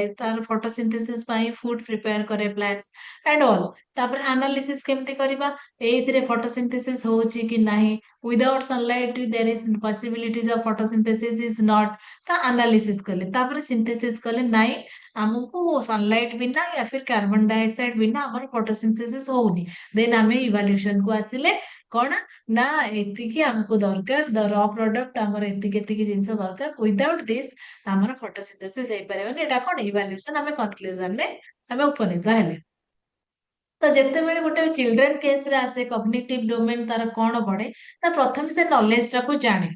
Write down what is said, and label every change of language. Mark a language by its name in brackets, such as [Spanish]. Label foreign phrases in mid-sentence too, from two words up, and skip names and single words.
[Odia] ତାର ଫଟୋସିନ୍ଥେସିସ୍ ପାଇଁ [English] food prepare [Odia] କରେ [English] plants and all. [Odia] ତାପରେ ଆନାଲିସିସ୍ କେମିତି କରିବା, ଏଇଥିରେ ଫଟୋସିନ୍ଥେସିସ୍ ହଉଛି କି ନାହିଁ, [English] without sunlight there is possibilities of photosynthesis is not. [Odia] ତା ଆନାଲିସିସ୍ କଲେ, ତାପରେ ସିନ୍ଥେସିସ୍ କଲେ ନାଇଁ ଆମକୁ ସନଲାଇଟ ବିନା [Hindi] या फिर कार्बन डाइऑक्साइड बिना [Odia] ଆମର ଫଟୋସିନ୍ଥେସିସ୍ ହଉନି। ଦେନ୍ ଆମେ ଇଭାଲ୍ୟୁଏସନ କୁ ଆସିଲେ କଣ ନା ଏତିକି ଆମକୁ ଦରକାର, [English] raw product [Odia] ଆମର ଏତିକି ଏତିକି ଜିନିଷ ଦରକାର, [English] without this [Odia] ଆମର ଫଟୋସିନ୍ଥେସିସ୍ ହେଇପାରିବନି। ଏଇଟା କଣ ଇଭାଲ୍ୟୁଏସନ, ଆମେ କନକ୍ଲୁଜନରେ ଆମେ ଉପନୀତ ହେଲେ। ତ ଯେତେବେଳେ ଗୋଟେ ଚିଲଡ୍ରେନ କେସରେ ଆସେ [English] cognitive domain [Odia] ତାର କଣ ପଡେ ନା ପ୍ରଥମେ ସେ ନଲେଜ ଟାକୁ ଜାଣେ।